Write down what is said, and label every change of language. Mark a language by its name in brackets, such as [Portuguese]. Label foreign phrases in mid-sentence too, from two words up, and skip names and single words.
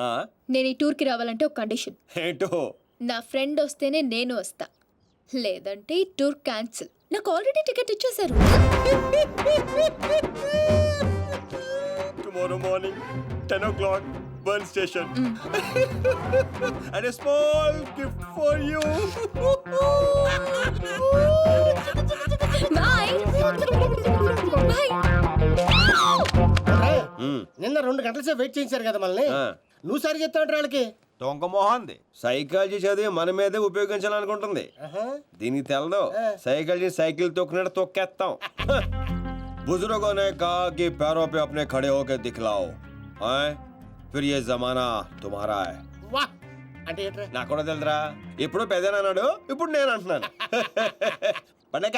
[Telugu] నేను ఈ టూర్కి రావాలంటే ఒక కండిషన్. ఏంటో? నా ఫ్రెండ్ వస్తేనే నేను వస్తా, లేదంటే ఈ టూర్ క్యాన్సిల్. నాకు ఆల్రెడీ టికెట్ ఇచ్చేశారు. [English] tomorrow morning [Telugu] 10 o'clock బర్న్ స్టేషన్. [English] And a small gift for you. bye bye. [Telugu] నిన్న 2 గంటల సేపు వెయిట్ చేయించారు కదా మనల్ని. నువ్వు సరి చెప్తావు వాళ్ళకి. దొంగ మొహంది. సైకాలజీ చదివి మన మీదే ఉపయోగించాలనుకుంటుంది. దీనికి తెలదు, సైకాలజీ సైకిల్ తొక్కినట్టు తొక్కేస్తాం. [Hindi] बुजुर्गों ने कहा कि पैरों पे अपने खड़े होकर दिखलाओ, फिर ये जमाना तुम्हारा है. [Telugu] వా అంటే ఏంట్రా? నాకు కూడా తెలుదురా. ఎప్పుడు పెద్దనన్నాడు, ఇప్పుడు నేను అంటున్నాను. పండగ